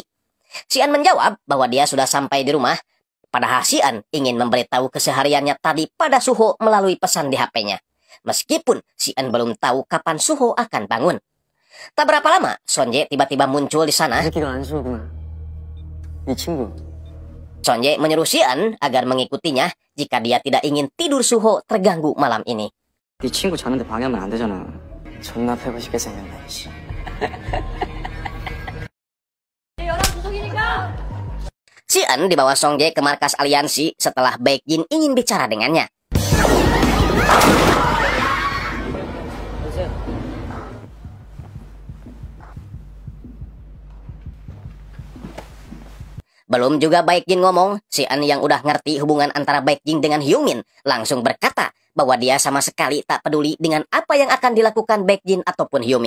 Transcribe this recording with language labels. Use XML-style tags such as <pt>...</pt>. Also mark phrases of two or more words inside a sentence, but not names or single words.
<id>Si-eun menjawab bahwa dia sudah sampai di rumah, padahal Si-eun ingin memberitahu kesehariannya tadi pada Suho melalui pesan di HP-nya. Meskipun Si-eun belum tahu kapan Suho akan bangun. Tak berapa lama, Sonjae tiba-tiba muncul di sana. Sonjae menyuruh Si-eun agar mengikutinya jika dia tidak ingin tidur Suho terganggu malam ini.</id> <ko>네 친구 자는데 방해하면 안 되잖아. 존나 패고 싶게 생겼네.</ko> <id>Si-eun dibawa Songjae ke markas aliansi setelah Baekgin ingin bicara dengannya. Belum juga Baekgin ngomong, Si-eun yang udah ngerti hubungan antara Baekgin dengan Hyomin langsung berkata bahwa dia sama sekali tak peduli dengan apa yang akan dilakukan Baekgin ataupun Hyomin.</id>